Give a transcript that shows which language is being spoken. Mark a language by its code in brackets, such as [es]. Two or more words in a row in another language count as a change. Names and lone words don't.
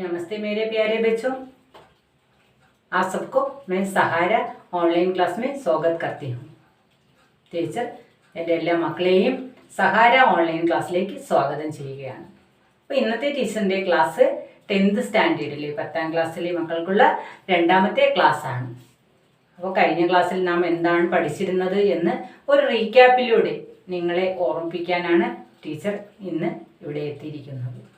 [hi] नमस्ते मेरे प्यारे बच्चों, आप सबको मैं सहारा ഓൺലൈൻ ക്ലാസ് में स्वागत करती हूँ. [ml] ടീച്ചർ എൻ്റെ എല്ലാ മക്കളെയും സഹാര ഓൺലൈൻ ക്ലാസ്സിലേക്ക് സ്വാഗതം ചെയ്യുകയാണ്. അപ്പോൾ ഇന്നത്തെ ടീച്ചറിൻ്റെ ക്ലാസ് 10th സ്റ്റാൻഡേർഡിലെ 10ാം ക്ലാസ്സിലെ മക്കൾക്കുള്ള രണ്ടാമത്തെ ക്ലാസ്സാണ്. അപ്പോൾ കഴിഞ്ഞ ക്ലാസ്സിൽ നാം എന്താണ് പഠിച്ചിരുന്നത് എന്ന് ഒരു റീക്യാപ്പിലൂടെ നിങ്ങളെ ഓർമ്മിപ്പിക്കാനാണ് ടീച്ചർ ഇന്ന് ഇവിടെ എത്തിയിരിക്കുന്നത്.